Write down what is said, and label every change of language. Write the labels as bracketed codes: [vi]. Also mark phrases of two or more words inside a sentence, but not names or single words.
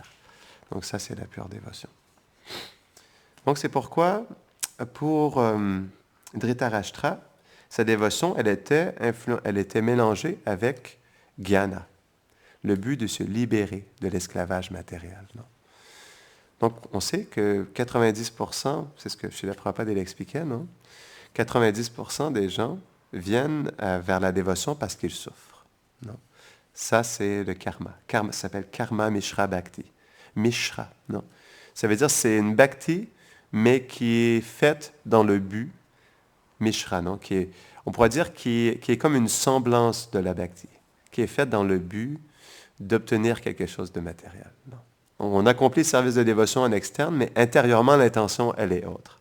[fr] Donc ça, c'est la pure dévotion. Donc c'est pourquoi, pour Dhritarashtra, sa dévotion, elle était mélangée avec jnana, le but de se libérer de l'esclavage matériel. Non? Donc, on sait que 90%, c'est ce que Srila Prabhupada l'expliquait, non? 90% des gens viennent vers la dévotion parce qu'ils souffrent. Non? Ça, c'est le karma. Ça s'appelle [sa] कर्म मिश्र भक्ति. [fr] Mishra, non? Ça veut dire que c'est une bhakti, mais qui est faite dans le but mishra, non? On pourrait dire qui est comme une semblance de la bhakti, qui est faite dans le but d'obtenir quelque chose de matériel. Non? On accomplit le service de dévotion en externe, mais intérieurement, l'intention, elle est autre.